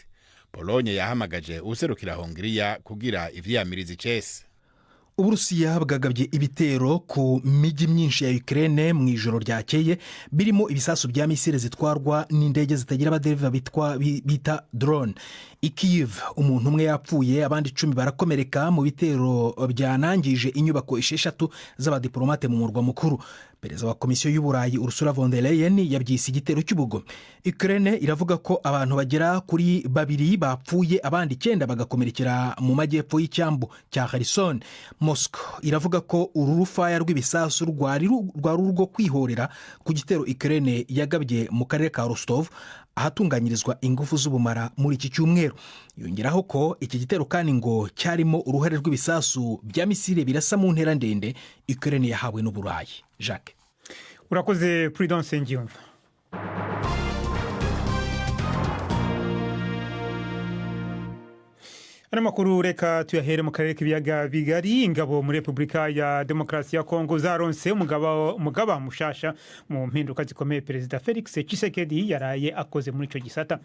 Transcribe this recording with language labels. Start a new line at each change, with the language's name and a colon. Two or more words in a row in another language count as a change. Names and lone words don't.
Rundi: Pologne yahamagaje userukira Hongiriya kugira ivyiyamiriza icese.
Kinyarwanda: Uburusiya bwagabye ibitero ku miji myinshi ya Ukraine mu ijoro ryakeye birimo ibisasu bya misile zitwarwa n'indege zitagira abadereva bita drone. I Kyiv umuntu umwe yapfuye, abandi 10 barakomereka mu bitero byanangije inyubako 6 z'abadiplomate mu murwa mukuru. Perezida wa Komisiyo y'Uburayi Ursula von der Leyen yabyise igitero cy'ubugo. Ukraine iravuga ko abantu bagera kuri 2 bapfuye, abandi 9 bagakomerekera mu majyepfo y'icyambu cya Kherson. Moscow iravuga ko uru rufaya rw'ibisasu rwari rwo kwihorera ku gitero Ukraine yagabye mu karere ka Rostov ahatunganyirizwa ingufu z'ubumara muri iki cyumweru. Yongeraho ko iki gitero kandi ngo cyarimo uruhare rw'ibisasu bya misile birasa mu ntera ndende Ukraine yahawe n'Uburayi.
Rundi: Jacques, urakoze Prudence Ngiyumva. Ano makuru reka tuyahere mu karere k'ibiyaga bigari. Ingabo muri Republika ya Demokarasi ya Kongo zaronse umugaba mushasha mu mpinduka zikomeye Perezida Felix Tshisekedi yaraye akoze muri ico gisata.